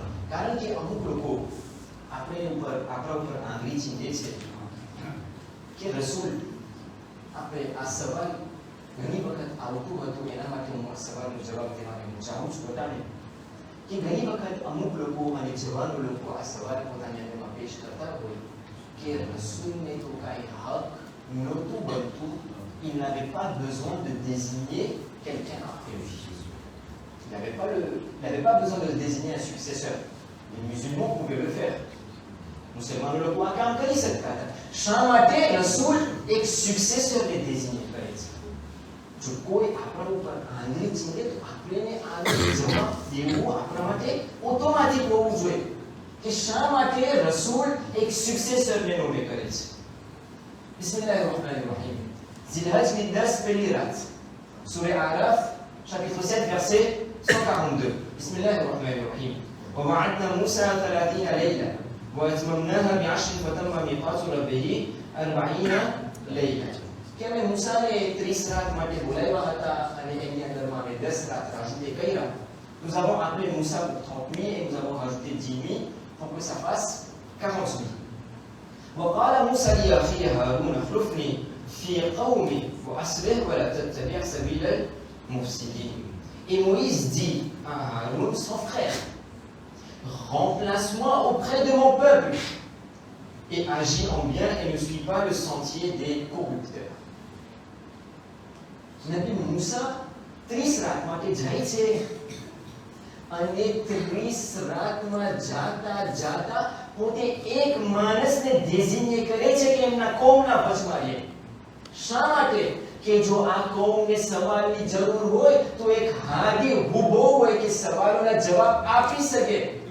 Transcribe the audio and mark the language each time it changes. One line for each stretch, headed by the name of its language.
Gujarati: કારણ કે અમુક લોકો આપણા ઉપર આંગળી ચીંધે છે કે રસૂલ આપણે આ સવાલ ઘણી વખત આવતું હતું, એના માટે હું આ સવાલનો જવાબ દેવાનું હું ચાહું છું. બતાને કે ઘણી વખત અમુક લોકો અને જવાનો લોકો આ સવાલ પોતાની અંદરમાં પેશ કરતા હોય કે રસૂલને તો કાંઈ હક નહોતું બનતું,
French: il n'avait pas besoin de désigner quelqu'un après lui. Il n'avait pas besoin de désigner un successeur. Les musulmans pouvaient le faire.
Gujarati: મુસલમાનો લોકો આ કામ કરી શકતા હતા. શા માટે રસૂલ એક સુક્સેસરને ડેઝિગ્નેટ કરે છે? જો કોઈ આપણા ઉપર આંગળી ચીંધે તો આપણે આનો જવાબ દેવો આપણા માટે ઓટોમેટિક હોવું જોઈએ કે શા માટે રસૂલ એક સુક્સેસરને નોમે કરે છે. બિસ્મિલ્લાહિર્રહમાનિર્રહીમ. ઝિલહજની 10 પહેલી રાત, સૂરે આરાફ
French: chapitre 7 verset 142.
Gujarati: બિસ્મિલ્લાહિર્રહમાનિર્રહીમ.
Arabic: ووعدنا موسى 30 ليلة وأتممناها ب10 فتم ميقات ربه 40 ليلة.
Gujarati: કે અમે મૂસાને 30 રાત માટે બોલાવ્યા હતા અને એની અંદરમાં અમે 10 રાત રajouté કર્યા.
French: Nous avons appelé Moussa pour 30 nuits et nous avons rajouté 10 nuits pour que ça fasse 40 nuits.
Arabic: وقال موسى لأخيه هارون اخلفني في قومي وأصلح ولا تتبع سبيل المفسدين.
French: Et Moïse dit à Haroun, son frère, remplace-moi auprès de mon peuple et agis en bien et ne suis pas le sentier des corrupteurs.
Gujarati: Nabi Moussa 30 રાત માટે જાય છે અને 30 રાતમાં જાતા પોતે એક માણસને ડેઝિગ્નેટ કરે છે કે એમના કોમના વચમાં. શા માટે? કે જો આ કોમને સવાલની જરૂર હોય તો એક હાદી ઊભો હોય કે સવાલોના જવાબ આપી શકે.